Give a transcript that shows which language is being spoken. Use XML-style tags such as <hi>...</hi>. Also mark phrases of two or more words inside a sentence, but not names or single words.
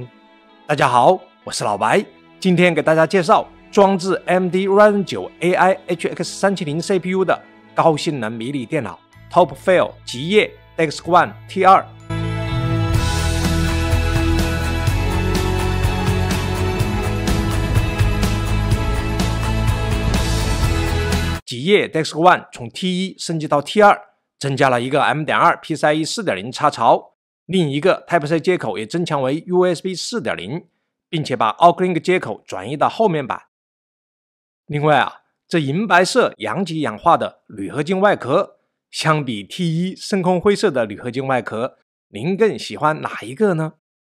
<zh>大家好，我是老白，今天給大家介紹裝置 AMD Ryzen 9 AI HX 370 CPU 的高性能迷你電腦 TOPFAIL 極夜 Desk One T2。極夜 Desk One 從 T1 升級到 T2， 增加了一個 M.2 PCIe 4.0 插槽，另一個 Type-C 接口也增強為 USB 4.0， 並且把 Auxlink 接口轉移到後面板。另外這銀白色陽極氧化的鋁合金外殼，相比 T1 深空灰色的鋁合金外殼，您更喜歡哪一個呢？</zh>